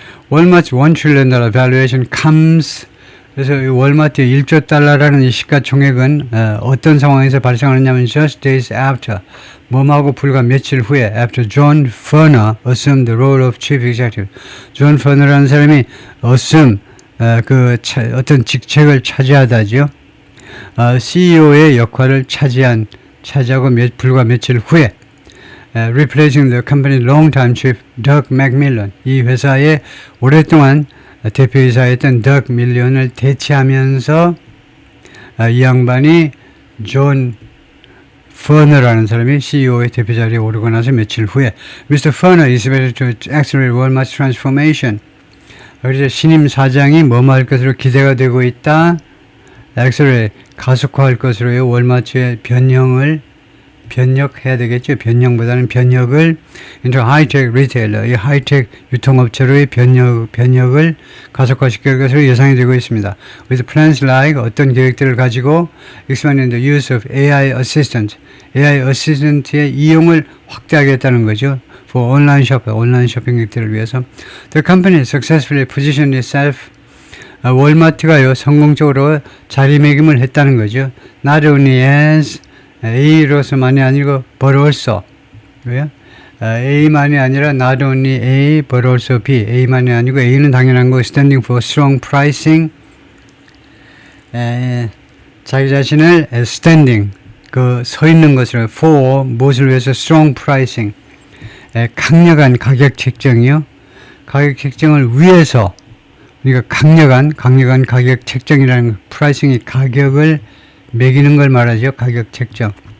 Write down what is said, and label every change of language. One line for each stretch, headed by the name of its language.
English: Walmart's $1 trillion valuation comes.
Korean: 그래서 이 월마트의 1조 달러라는 이 시가총액은 어떤 상황에서 발생하느냐면
English: just days after,
Korean: 뭐하고 불과 며칠 후에
English: after John Furner assumed the role of chief executive.
Korean: 존 퍼너라는 사람이 assume 어떤 직책을 차지하다죠. CEO의 역할을 차지하고 불과 며칠 후에
English: replacing the company long-time chief
Korean: Doug McMillon. 이 회사의 오랫동안 대표이사였던 덕 밀리언을 대체하면서 이 양반이 존 퍼너라는 사람이 CEO의 대표 자리에 오르고 나서 며칠 후에 Mr.
English: Furner is ready to accelerate Walmart's transformation.
Korean: 그래서 신임 사장이 뭐할 것으로 기대가 되고 있다. accelerate, 가속화할 것으로요. 월마트의 변혁해야 되겠죠. 변형보다는 변혁을
English: into high-tech retailer,
Korean: 이 하이텍 유통업체로의 변혁을 가속화시킬 것으로 예상이 되고 있습니다.
English: With plans like,
Korean: 어떤 계획들을 가지고
English: expanding the use of AI assistant, AI assistant의
Korean: 이용을 확대하겠다는 거죠.
English: For online shopper,
Korean: 온라인 쇼핑객들을 위해서.
English: The company successfully positioned itself.
Korean: 월마트가요, 성공적으로 자리매김을 했다는 거죠.
English: Not only as
Korean: A로서만이 아니고
English: but also.
Korean: 왜요? A만이 아니라 not only A but also B. A만이 아니고 A는 당연한 거.
English: Standing for strong pricing.
Korean: 자기 자신을 standing, 서 있는 것으로 for 무엇을 위해서 strong pricing. 강력한 가격 책정이요. 가격 책정을 위해서. 그러니까 강력한 가격 책정이라는 프라이싱이 가격을 매기는 걸 말하죠. 가격 책정.